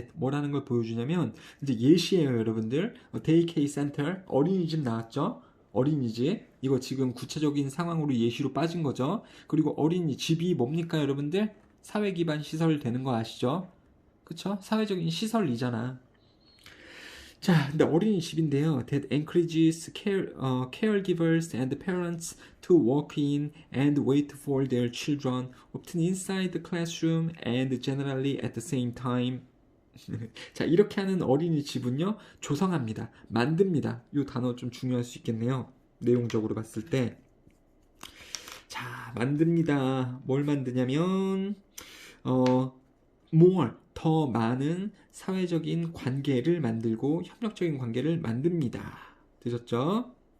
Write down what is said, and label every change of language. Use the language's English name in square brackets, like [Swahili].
[Korean] 뭐라는 걸 보여주냐면 이제 예시예요, 여러분들. 데이케이 센터 어린이집 나왔죠? 어린이집 이거 지금 구체적인 상황으로 예시로 빠진 거죠. 그리고 어린이집이 뭡니까, 여러분들? 사회 기반 시설 되는 거 아시죠? 그쵸? 사회적인 시설이잖아. 자, 근데 어린이집인데요. [English] That encourages caregivers and parents to walk in and wait for their children, often inside the classroom and generally at the same time. [Korean] 자, 이렇게 하는 어린이집은요, 조성합니다. 만듭니다. 이 단어 좀 중요할 수 있겠네요. 내용적으로 봤을 때. 자, 만듭니다. 뭘 만드냐면, more, 더 많은 사회적인 관계를 만들고 협력적인 관계를 만듭니다. 되셨죠?